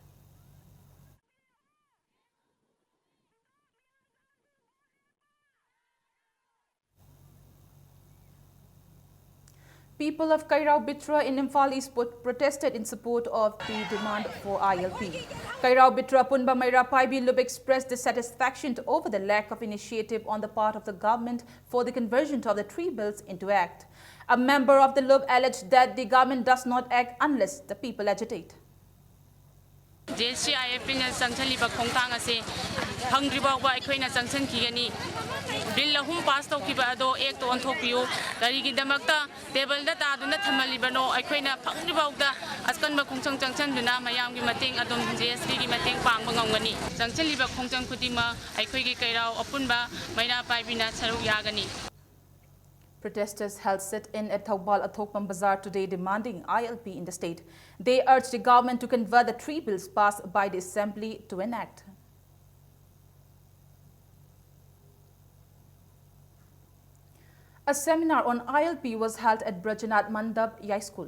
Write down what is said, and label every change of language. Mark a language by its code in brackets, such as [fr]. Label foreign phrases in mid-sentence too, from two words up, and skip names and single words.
[en] People of Kairao Bitra in Imphal East protested in support of the demand for ILP. Kairao Bitra Punba Maira Paibi Lub expressed dissatisfaction over the lack of initiative on the part of the government for the conversion of the 3 bills into act. A member of the Lub alleged that the government does not act unless the people agitate. [mni] JCIF na sanction liba khongtang ase hangriba wa aikhoina sanction kigani bill lahum pass tawkiba ado ek to onthokpiu garigi damakta table da taduna thamalibano aikhoina phangriba da askan ba khongchang changchan duna mayam gi mating adom JSP gi mating pangba ngangani sanction liba khongchang khutima aikhoi gi kairao apunba maina paibina saru yagani. [en] Protesters held sit-in at Thoubal Athokpam Bazaar today demanding ILP in the state. They urged the government to convert the 3 bills passed by the Assembly to an act. A seminar on ILP was held at Brajanath Mandap Yai School.